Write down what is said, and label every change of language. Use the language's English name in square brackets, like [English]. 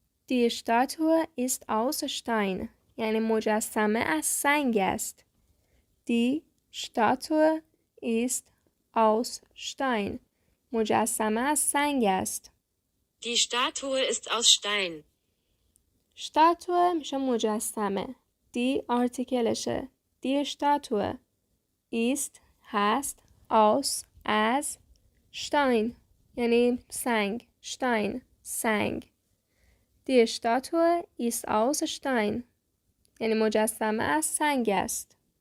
[German] Die Statue ist aus Stein [Persian] یعنی مجسمه از سنگ است [German] Die Statue [Persian] ist aus Stein. مجسمه از سنگ است. [German] Die Statue ist aus Stein. [Persian] Statue میشه مجسمه. دی آرتیکلشه. [German] Die Statue ist هست aus از Stein یعنی سنگ. Stein سنگ. Die Statue ist aus Stein [Persian] یعنی مجسمه از سنگ است.